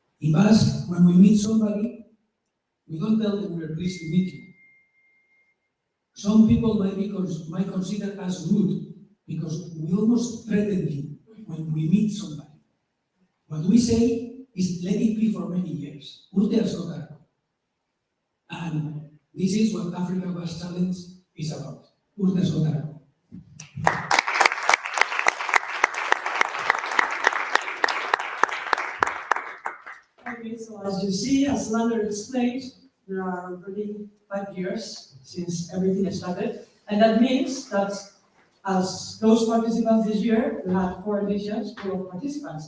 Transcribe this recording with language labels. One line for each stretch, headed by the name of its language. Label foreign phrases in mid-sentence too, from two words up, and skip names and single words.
English: In Basque, when we meet somebody, We don't tell them we're pleased to meet you. Some people might consider us rude because we almost threaten you when we meet somebody. What we say is, let it be for many years.
Basque: Urte askotarako.
English: And this is what Africa Basque Challenge is about.
Basque: Urte askotarako.
English: Okay, so as you see, as Lander explained, there are already 5 years since everything started. And that means that as those participants this year, we had 4 editions full of participants.